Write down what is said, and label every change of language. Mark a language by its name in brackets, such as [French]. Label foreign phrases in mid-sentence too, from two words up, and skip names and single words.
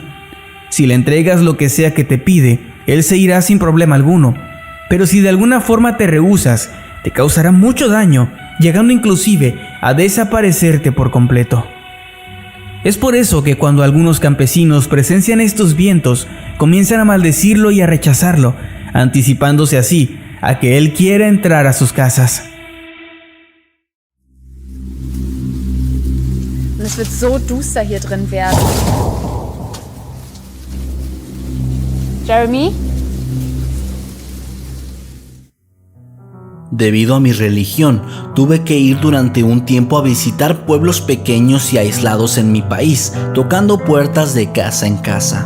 [Spanish] Si le entregas lo que sea que te pide, él se irá sin problema alguno, pero si de alguna forma te rehusas, te causará mucho daño, llegando inclusive a desaparecerte por completo. Es por eso que cuando algunos campesinos presencian estos vientos, comienzan a maldecirlo y a rechazarlo, anticipándose así a que él quiera entrar a sus casas. [German] Und es wird so duster hier drin werden. Jeremy? [Spanish] Debido a mi religión, tuve que ir durante un tiempo a visitar pueblos pequeños y aislados en mi país, tocando puertas de casa en casa.